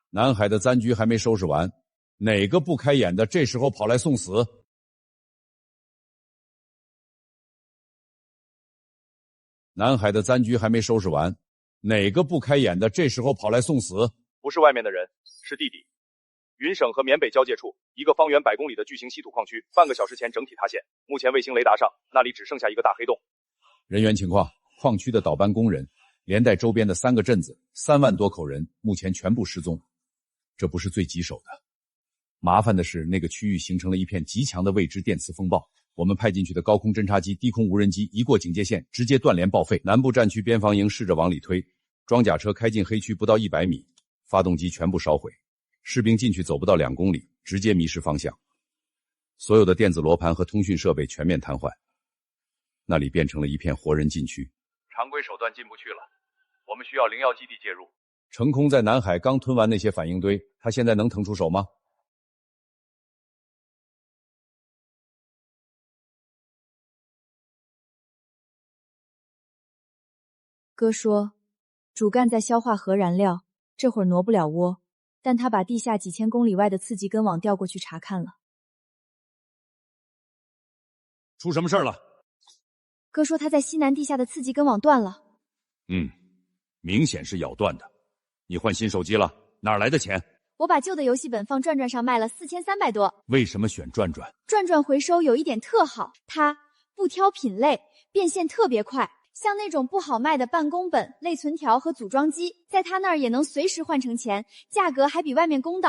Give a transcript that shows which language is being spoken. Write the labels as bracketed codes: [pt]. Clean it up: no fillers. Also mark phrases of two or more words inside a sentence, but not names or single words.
[zh] 南海的簪居還沒收拾完，哪個不開眼的這時候跑來送死？南海的簪居還沒收拾完，哪個不開眼的這時候跑來送死？不是外面的人，是地底。雲省和緬北交界處，一個方圓100公里的巨型稀土礦區，半個小時前整體塌陷。目前衛星雷達上，那裡只剩下一個大黑洞。人員情況：礦區的倒班工人，連帶周邊的3個鎮子，3萬多口人，目前全部失蹤。這不是最棘手的，麻煩的是那個區域形成了一片極強的未知電磁風暴。我們派進去的高空偵察機、低空無人機一過警戒線，直接斷聯報廢。南部戰區邊防營試着往裡推，裝甲車開進黑區不到100米，發動機全部燒毀。士兵進去走不到2公里，直接迷失方向。所有的電子羅盤和通訊設備全面癱瘓，那裡變成了一片活人禁區。常規手段進不去了，我們需要灵藥基地介入。成空在南海剛吞完那些反应堆，他現在能腾出手嗎？哥說，主幹在消化核燃料，這會兒挪不了窩。但他把地下幾千公里外的刺激根網調過去查看了。出什麼事兒了？哥說他在西南地下的刺激根網斷了。明顯是咬斷的。你換新手機了，哪兒來的錢？我把舊的遊戲本放轉轉上賣了4300多。為什麼選轉轉？轉轉回收有一點特好，它不挑品類，變現特別快。像那種不好賣的辦公本、類存條和組裝機，在他那兒也能隨時換成錢，價格還比外面公道。